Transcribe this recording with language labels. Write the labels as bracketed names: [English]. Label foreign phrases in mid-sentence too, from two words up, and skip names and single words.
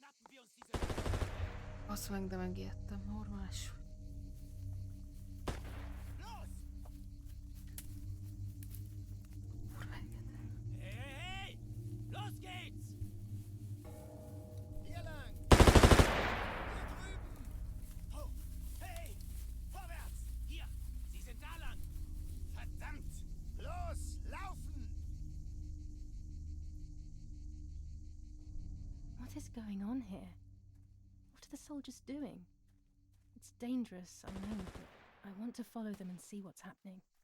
[Hungarian] Azt meg, de megijedtem. Normális. Kurva éget. [German] Hey! Los geht's! Hier lang! Hier drüben! Oh, hey! Vorwärts! Hier! Sie sind da lang! Verdammt! Los, laufen! [English] What is going on here? What are the soldiers doing? It's dangerous, I know, but I want to follow them and see what's happening.